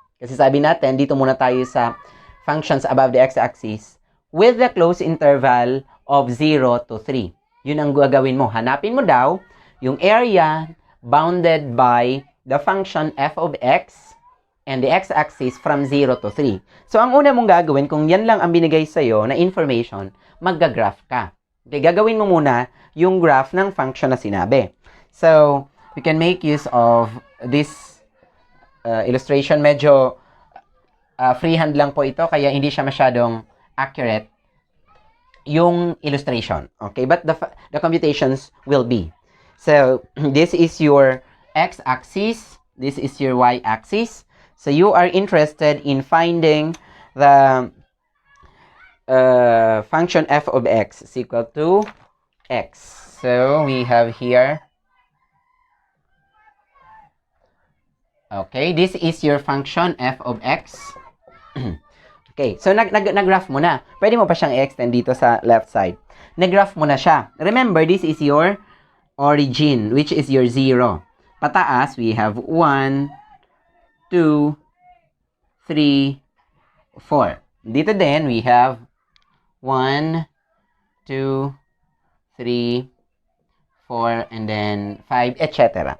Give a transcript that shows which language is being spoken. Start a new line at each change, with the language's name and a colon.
Filipino: Kasi sabi natin, dito muna tayo sa
English: functions above the x-axis with the closed interval of 0 to 3.
Filipino: Yun ang gagawin mo. Hanapin mo daw yung
English: area bounded by the function f of x and the x-axis from 0 to 3.
Filipino: So, ang una mong gagawin, kung yan lang ang binigay sa'yo na information, magga-graph ka. Okay, gagawin mo muna yung graph ng function na sinabi.
English: So, we can make use of this illustration.
Filipino: Medyo freehand lang po ito, kaya hindi siya masyadong accurate yung illustration.
English: Okay, but the computations will be. So, this is your x-axis, this is your y-axis. So, you are interested in finding the function f of x is equal to x. So, we have here, okay, this is your function f of x.
Filipino: Okay, so nag-graph mo na. Pwede mo pa siyang i-extend dito sa left side. Nag-graph mo na siya.
English: Remember, this is your origin, which is your 0.
Filipino: Pataas,
English: we have 1, 2, 3, 4.
Filipino: Dito din,
English: we have 1, 2, 3, 4, and then 5, etc.